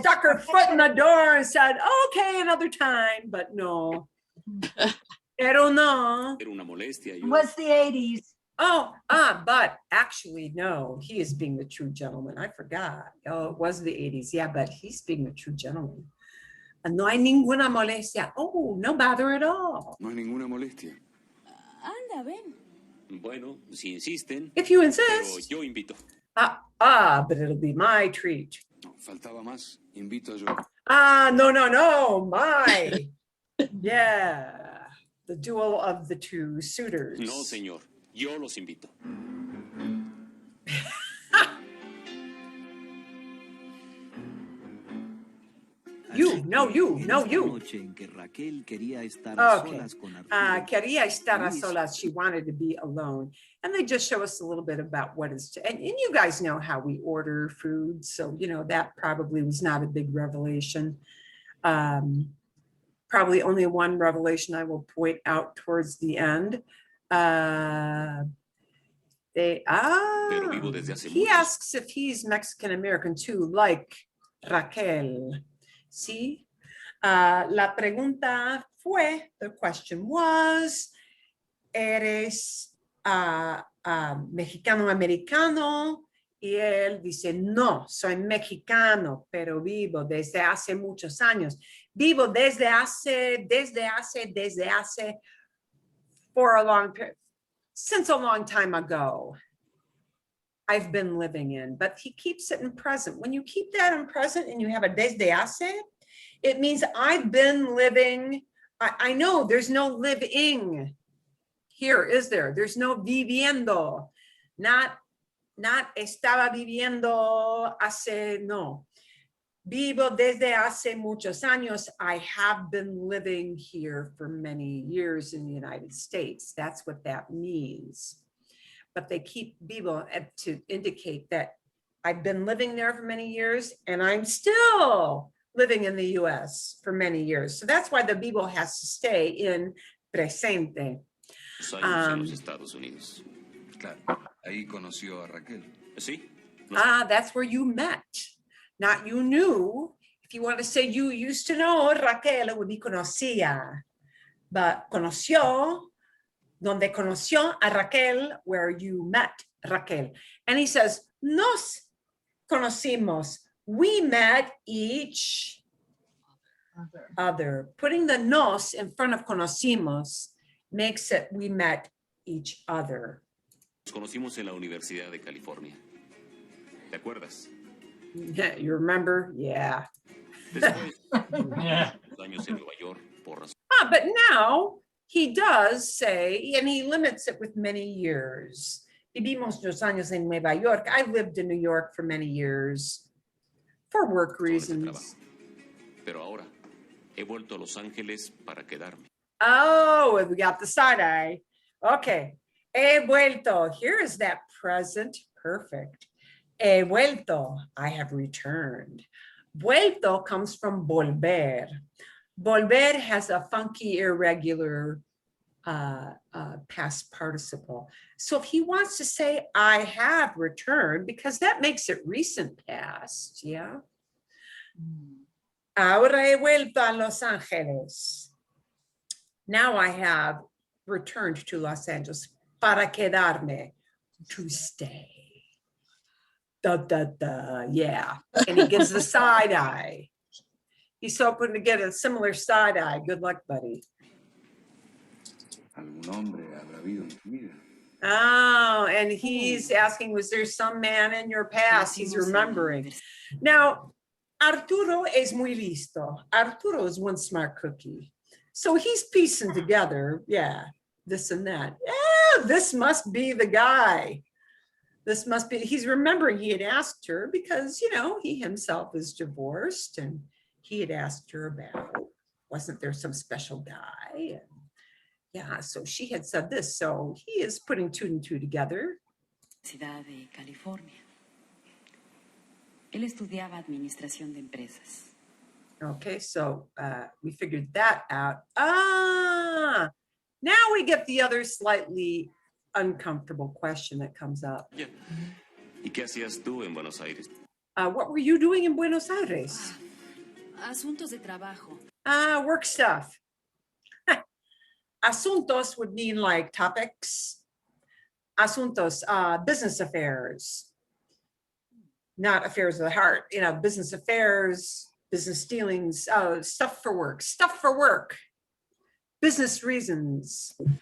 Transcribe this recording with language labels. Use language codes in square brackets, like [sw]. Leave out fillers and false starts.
[en] stuck her foot in the door and said, okay, another time, but no. [es] Pero no. Era una molestia. [en] It was the 80s. But actually, no, he is being the true gentleman. I forgot. Oh, it was the 80s. Yeah, but he's being the true gentleman. [es] No hay ninguna molestia. [en] Oh, no bother at all. [es] No hay ninguna molestia. Anda, ven. Bueno, si insisten. [en] If you [es] Pero [en] insist. [es] yo invito. [en] But it'll be my treat. [es] No, faltaba más. Invito yo. [en] No, my. Yeah, the duel of the two suitors. [es] No, señor. Yo los invito. [en] You. [es] Noche en que Raquel quería estar a [en] Okay. [es] solas con Arturo. Quería estar a Luis. solas. [en] She wanted to be alone. And they just show us a little bit about what is, and you guys know how we order food. So, that probably was not a big revelation. Probably only one revelation I will point out towards the end. [es] Pero vivo desde hace [en] He [es] muchos- [en] asks if he's Mexican American too, like Raquel. See? [es] La pregunta fue, [en] the question was, [es] ¿eres mexicano americano? Y él dice, no, soy mexicano, pero vivo desde hace muchos años. Vivo desde hace, [en] for a long period, since a long time ago. I've been living in, but he keeps it in present. When you keep that in present and you have a [es] desde hace, [en] it means I've been living. I know there's no living here, is there? There's no viviendo, not [es] estaba viviendo hace, [en] no. [es] Vivo desde hace muchos años. [en] I have been living here for many years in the United States. That's what that means. But they keep vivo to indicate that I've been living there for many years and I'm still living in the US for many years. So that's why the vivo has to stay in presente. [es] Los años en los Estados Unidos. Claro, ahí conoció a Raquel. ¿Sí? [en] That's where you met. Not you knew. If you want to say you used to know, Raquel, it would be conocía. But [es] conoció, donde conoció a Raquel, [en] where you met Raquel. And he says, [es] nos conocimos. [en] We met each other. Putting the nos in front of conocimos makes it we met each other. [es] Nos conocimos en la Universidad de California. ¿Te acuerdas? [en] Yeah, you remember? Yeah. [es] Después, los años en Nueva York, por razón. [en] But now he does say, and he limits it with many years. [es] Vivimos dos años en Nueva York. [en] I lived in New York for many years for work reasons. [es] Pero ahora he vuelto a Los Ángeles para quedarme. [en] Oh, we got the side eye. Okay. [es] He vuelto. [en] Here is that present perfect. [es] He vuelto. [en] I have returned. Vuelto comes from volver. Volver has a funky, irregular past participle. So if he wants to say, I have returned, because that makes it recent past, yeah? [es] Ahora he vuelto a Los Ángeles. [en] Now I have returned to Los Angeles [es] para quedarme, [en] to stay. Yeah. And he gives the side eye. He's hoping to get a similar side eye. Good luck, buddy. [es] Algún hombre habrá habido en tu vida. [en] Oh, and he's asking, was there some man in your past? He's remembering. Now, [es] Arturo es muy listo. [en] Arturo is one smart cookie. So he's piecing together, yeah, this and that. Yeah, this must be the guy. This must be, he's remembering he had asked her because, you know, he himself is divorced and he had asked her about, wasn't there some special guy? And yeah, so she had said this. So he is putting two and two together. [es] Ciudad de California. Él estudiaba administración de empresas. [en] Okay, so we figured that out. Ah, now we get the other slightly uncomfortable question that comes up. [es] Ya. ¿Y qué hacías tú en Buenos Aires? [en] What were you doing in Buenos Aires? [es] Asuntos de trabajo. [en] Work stuff. Asuntos would mean like topics. Asuntos, business affairs. Not affairs of the heart, you know, business affairs, business dealings, stuff for work, business reasons.